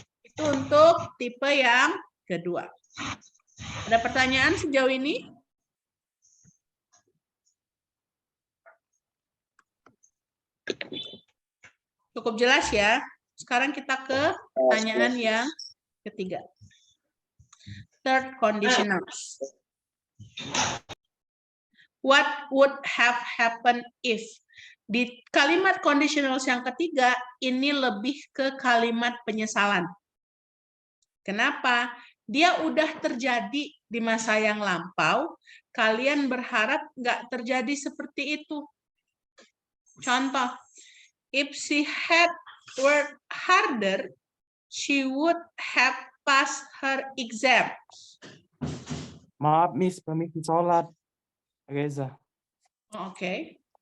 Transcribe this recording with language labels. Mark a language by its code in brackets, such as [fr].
[id] Itu untuk tipe yang kedua. Ada pertanyaan sejauh ini? Cukup jelas ya. Sekarang kita ke pertanyaan yang ketiga. [en] Third conditionals. What would have happened if? [id] Di kalimat conditionals yang ketiga, ini lebih ke kalimat penyesalan. Kenapa? Dia udah terjadi di masa yang lampau, kalian berharap nggak terjadi seperti itu. Contoh, [en] if she had worked harder, she would have passed her exam. [id] Maaf, Miss, permisi sholat. Reza. Oke.